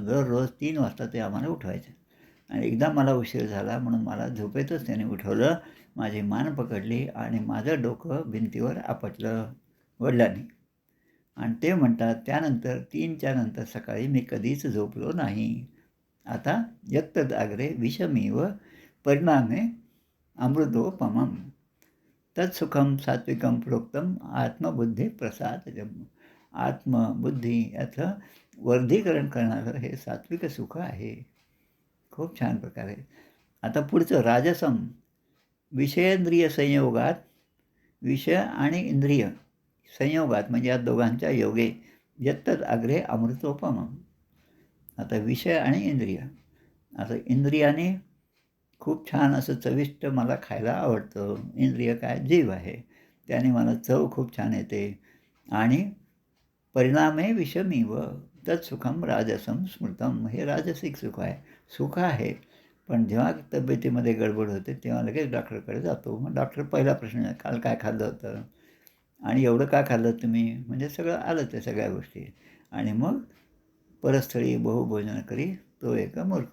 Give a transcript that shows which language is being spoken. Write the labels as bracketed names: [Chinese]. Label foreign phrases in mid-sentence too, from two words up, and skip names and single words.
[Marathi] दररोज 3 वाजता ते आम्हाला उठवायचे आणि एकदा मला उशीर झाला म्हणून मला झोपेतच त्याने उठवलं. माझी मान पकडली आणि माझं डोकं भिंतीवर आपटलं वडिलांनी. आणि ते म्हणतात, त्यानंतर 3च्या नंतर सकाळी मी कधीच झोपलो नाही. [Sanskrit] आता यत्त जागरे विषमीव परिणामे अमृतोपमम्. तत्सुखम सात्विकम प्रोक्तम आत्मबुद्धी प्रसादजम. [Marathi] आत्मबुद्धी याचं वर्धीकरण करणारं हे सात्विक सुख आहे. खूप छान प्रकारे. आता पुढचं राजसम. [Sanskrit] विषयेंद्रिय संयोगात, [Marathi] विषय आणि इंद्रिय संयोगात म्हणजे या दोघांच्या योगे [Sanskrit] यत्तद आग्रे अमृतोपमम्. [Marathi] आता विषय आणि इंद्रिय. आता इंद्रियाने खूप छान असं चविष्ट मला खायला आवडतं. इंद्रिय काय? जीव आहे. त्याने मला चव खूप छान येते आणि [Sanskrit] परिणामे विषमीव तत्सुखम राजसम स्मृतम. [Marathi] हे राजसिक सुख आहे. सुख आहे पण जेव्हा तब्येतीमध्ये गडबड होते तेव्हा लगेच डॉक्टरकडे जातो. मग डॉक्टर पहिला प्रश्न, काल काय खाल्लं होतं आणि एवढं का खाल्लं तुम्ही, म्हणजे सगळं आलं ते सगळ्या गोष्टी. आणि मग परस्थळी बहुभोजन करी तो एक मूर्ख.